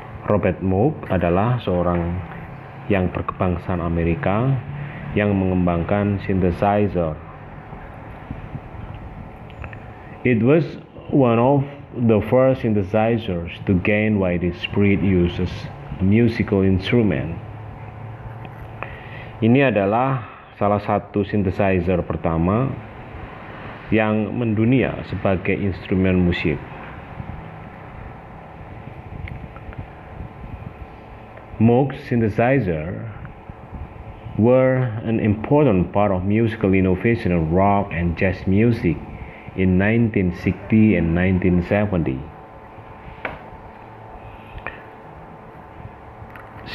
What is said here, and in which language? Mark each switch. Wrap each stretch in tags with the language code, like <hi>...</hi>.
<id>Robert Moog adalah seorang yang berkebangsaan Amerika yang mengembangkan synthesizer.</id> <en>It was one of the first synthesizers to gain widespread use as a musical instrument.</en> <id>Ini adalah salah satu synthesizer pertama yang mendunia sebagai instrumen musik.</id> <en>Moog synthesizer were an important part of musical innovation in rock and jazz music in 1960 and 1970.</en>